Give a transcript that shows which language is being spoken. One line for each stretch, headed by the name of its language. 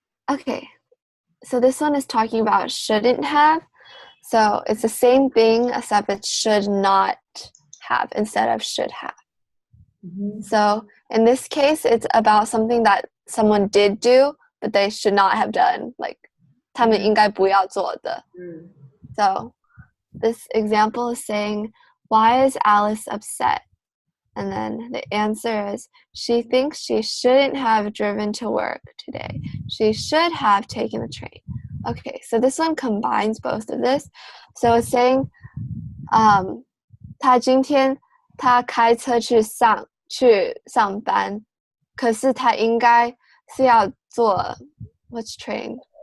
English: Okay, so this one is talking about shouldn't have. So it's the same thing except it should not have instead of should have. Mhm. So in this case, it's about something that someone did do, but they should not have done.
Chinese: Like, 他们应该不要做的。
English: So this example is saying, why is Alice upset? And then the answer is, she thinks she shouldn't have driven to work today. She should have taken the train. Okay, so this one combines both of this. So it's saying,
Chinese: 他今天他开车去上班，可是他应该是要坐
English: which train?